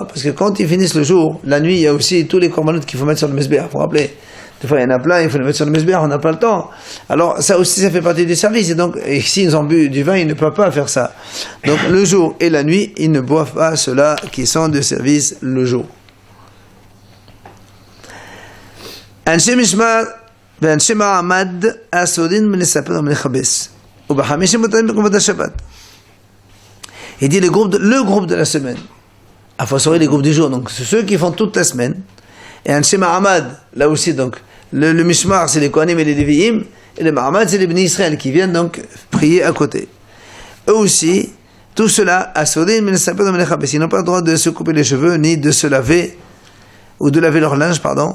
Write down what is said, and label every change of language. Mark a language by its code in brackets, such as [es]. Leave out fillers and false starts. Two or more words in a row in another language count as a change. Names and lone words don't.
[fr] Parce que quand ils finissent le jour, la nuit, il y a aussi tous les korbanot qu'il faut mettre sur le mesbéach. Il faut rappeler. Des fois, il y en a plein, il faut les mettre sur le mesbéach, on n'a pas le temps. Alors, ça aussi, ça fait partie du service. Et donc, s'ils ont bu du vin, ils ne peuvent pas faire ça. Donc, le jour et la nuit, ils ne boivent pas ceux-là qui sont de service le jour. [he] אנשי משמר ואנשי מעמד הסעודים לספר ולכבס ובחמישים מותרים בקרבות השבת. [fr] Il dit le groupe de la semaine. À fortiori les groupes du jour. Donc c'est ceux qui font toute la semaine. Et un Shema Ahmad, là aussi, donc, le Mishmar, c'est les Kohanim et les Lévi'im, et le Mahamad, c'est les [he] בני ישראל [fr] qui viennent donc prier à côté. Eux aussi, tout cela, ils n'ont pas le droit de se couper les cheveux, ni de se laver, ou de laver leur linge, pardon.